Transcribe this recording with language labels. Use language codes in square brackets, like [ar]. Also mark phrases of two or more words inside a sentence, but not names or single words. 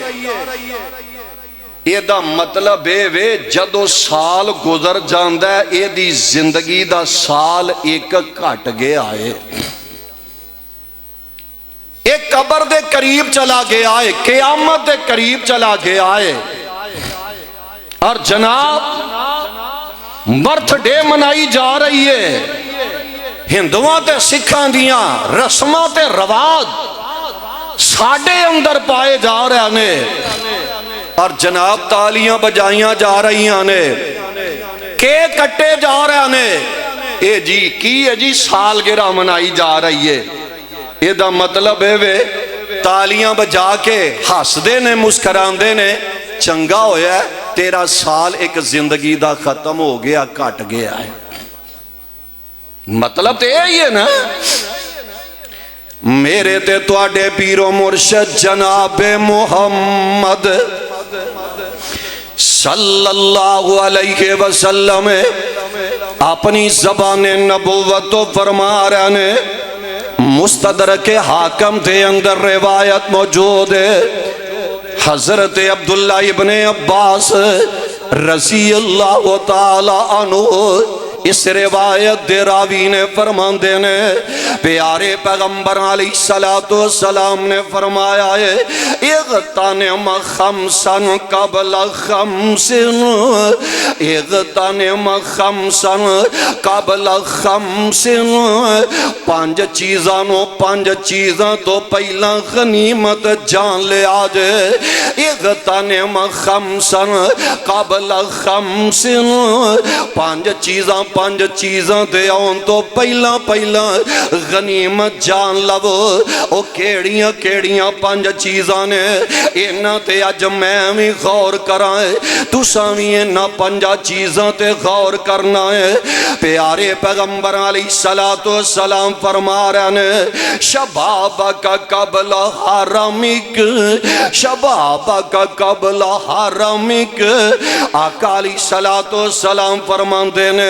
[pa] یہ دا مطلب ہے وے جدو سال گزر جاندہ ہے یہ دی زندگی دا سال ایک کٹ گیا ہے ایک قبر دے قریب چلا گیا ہے قیامت دے قریب چلا گیا ہے اور جناب [en] birthday [pa] منائی جا رہی ہے ہندوان تے سکھان دیاں رسمہ تے رواج ساڑھے اندر پائے جا رہے ہیں اور جناب تالیاں بجائیاں جا رہی ہیں کیک کٹے جا رہے ہیں اے جی کی ہے جی سالگرہ منائی جا رہی ہے یہ دا مطلب ہے وے تالیاں بجا کے ہس دے نے مسکران دے نے چنگا ہویا ہے تیرا سال ایک زندگی دا ختم ہو گیا کٹ گیا ہے مطلب تو یہی ہے نا میرے تے تواڈے پیر و مرشد جناب محمد [ar] صلی اللہ علیہ وسلم [pa] اپنی زبان نبوت فرما رہے ہیں مستدرک حاکم دے اندر روایت موجود ہے حضرت عبداللہ ابن عباس [ar] رضی اللہ تعالی عنہ [pa] اس روایت دے راوی نے فرمان دینے پیارے پیغمبر علیہ السلام نے فرمایا ہے [ar] اغتنم خمسن قبل خمسن اغتنم خمسن قبل خمسن [pa] پانچ چیزاں تو پہلا غنیمت جان لے آجے [ar] اغتنم خمسن قبل خمسن [pa] پانچ چیزاں دے آن تو پہلا غنیمت جان لو او کیڑیاں پانچ چیزاں نے اینا تے اج میں بھی غور کرائے تو سامی اینا پانچ چیزاں تے غور کرنا ہے پیارے پیغمبر علیہ السلام فرما رہے ہیں [ar] شبابک قبل حرمک شبابک قبل حرمک [pa] آقا علیہ السلام فرما دینے